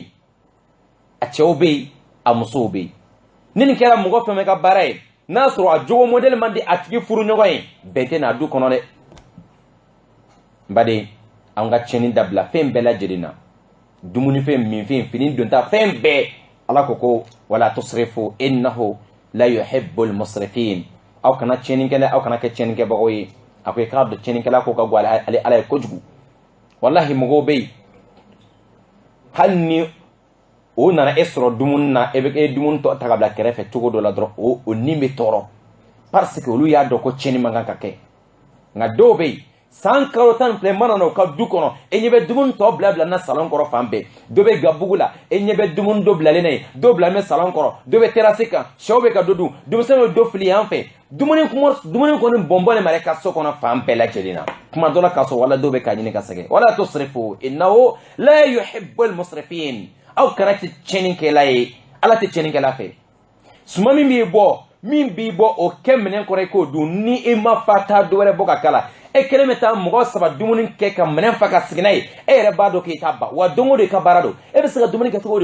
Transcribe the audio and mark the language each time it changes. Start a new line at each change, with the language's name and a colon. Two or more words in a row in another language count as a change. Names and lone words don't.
Bambara: a cɛw bɛ yen a musow bɛ yen ni nin kɛra mɔgɔ fɛn fɛn ka baara ye n'a sɔrɔ a jogo modèle man di a tigi furu ɲɔgɔn ye bɛn tɛ n'a du kɔnɔ dɛ n baden an ka tiɲɛni dabila fɛn bɛɛ lajɛlen na dumunifɛn minfɛn fini donta fɛn bɛɛ ala ko wala
Arabic: تسرفوا إنه لا يحب المسرفين
Bambara: aw kana tiɲɛnikɛla aw kana kɛ tiɲɛnikɛbagaw ye a ko i k'a dɔn tiɲɛnikɛla ko ka go ale ala ye kojugu wallahi mɔgɔw bɛ yen hali ni o nana e sɔrɔ dumuni na e bɛ e dumuni tɔ ta ka bila kɛrɛfɛ cogo dɔ la dɔrɔn o ni bɛ tɔɔrɔ
French: parce que
Bambara: olu y'a dɔn ko tiɲɛni man kan ka kɛ nka dɔw bɛ yen san kalo tan filɛ mana n'o ka du kɔnɔ e ɲɛ bɛ dumuni tɔ bila na salon kɔrɔ fan bɛɛ dɔ bɛ gabugu la e ɲɛ bɛ dumuni dɔ bilalen na ye dɔ bilalen bɛ salon kɔrɔ dɔ bɛ terrasse kan sɛw bɛ ka dɔ dun denmisɛnw bɛ dɔ fili yan fɛ dumuni kɔni bɔnbɔn de ka so kɔnɔ fan bɛɛ lajɛlen na kuma dɔ la k'a sɔrɔ wala dɔw bɛ ka ɲini ka sɛgɛn wala
Arabic: تسرفوا إنه لا يحب المسرفين
Bambara: aw kana tɛ tiɲɛnikɛla ye ala tɛ tiɲɛnikɛla fɛ suma min b'i bɔ o kɛ minɛn kɔrɔ i k'o dun ni i ma fa taa dɔ wɛrɛ bɔ ka kala e kelen bɛ taa mɔgɔ 3 dumuni kɛ ka minɛn fa ka sigi n'a ye e yɛrɛ b'a dɔn k'i t'a ba wa don o don i ka baara don e bɛ se ka dumuni kɛ cogo